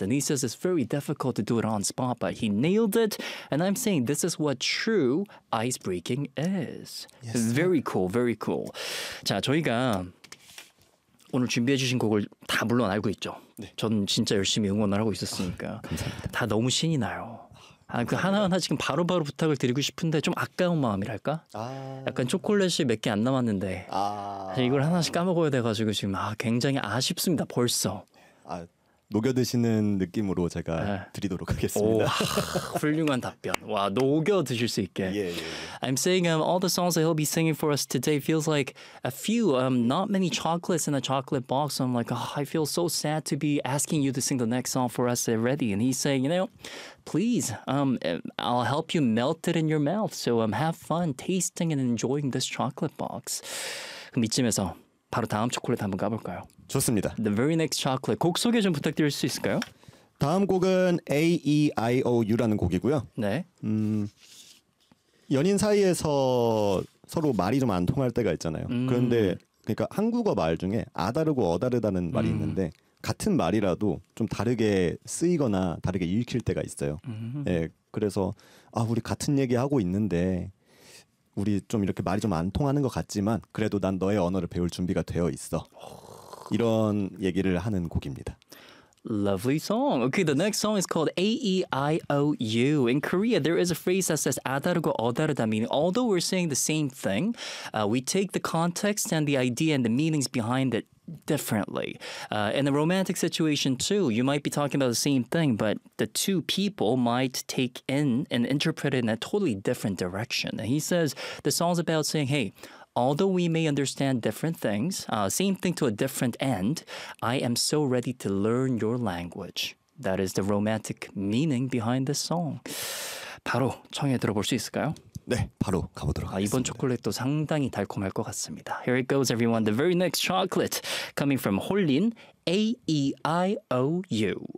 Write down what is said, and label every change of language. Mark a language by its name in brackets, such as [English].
[English] And he says it's very difficult to do it on spot, but he nailed it. And I'm saying this is what true I breaking is. Yes. Very cool, very cool. [Korean] 자, 저희가 오늘 준비해 주신 곡을 다 물론 알고 있죠. 전 네. 진짜 열심히 응원을 하고 있었으니까. 감사합니다. 다 너무 신이 나요. 아, 그 하나하나 지금 바로바로 부탁을 드리고 싶은데 좀 아까운 마음이랄까? 아... 약간 초콜릿이 몇 개 안 남았는데 이걸 하나씩 까먹어야 돼가지고 지금 아, 굉장히 아쉽습니다. 벌써. 아, 녹여드시는 느낌으로 제가 네. 드리도록 하겠습니다. 오, 하, 훌륭한 답변. 와, 녹여드실 수 있게. Yeah, yeah, yeah. [English] I'm saying all the songs that he'll be singing for us today feels like a few, not many chocolates in a chocolate box. I'm like, oh, I feel so sad to be asking you to sing the next song for us already. And he's saying, you know, please, I'll help you melt it in your mouth. So have fun tasting and enjoying this chocolate box. [Korean] 그럼 이쯤에서 바로 다음 초콜릿 한번 가볼까요? 좋습니다. [English] The very next chocolate. [Korean] 곡 소개 좀 부탁드릴 수 있을까요? 다음 곡은 AEIOU라는 곡이고요. 네. 연인 사이에서 서로 말이 좀 안 통할 때가 있잖아요. 그런데 그러니까 한국어 말 중에 아다르고 어다르다는 말이 있는데 같은 말이라도 좀 다르게 쓰이거나 다르게 읽힐 때가 있어요. 네, 그래서 아, 우리 같은 얘기하고 있는데 우리 좀 이렇게 말이 좀 안 통하는 것 같지만 그래도 난 너의 언어를 배울 준비가 되어 있어. 이런 얘기를 하는 곡입니다. [English] Lovely song. Okay, the next song is called AEIOU. In Korea, there is a phrase that says [Korean] 아다르고 어다르다, [English] meaning although we're saying the same thing, we take the context and the idea and the meanings behind it differently. In a romantic situation too, you might be talking about the same thing, but the two people might take in and interpret it in a totally different direction. And he says the song's about saying, hey, although we may understand different things, same thing to a different end, I am so ready to learn your language. That is the romantic meaning behind this song. [Korean] 바로 청해 들어볼 수 있을까요? 네, 바로 가보도록 하겠습니다. 이번 초콜릿도 상당히 달콤할 것 같습니다. [English] Here it goes, everyone. The very next chocolate coming from 홀린, AEIOU.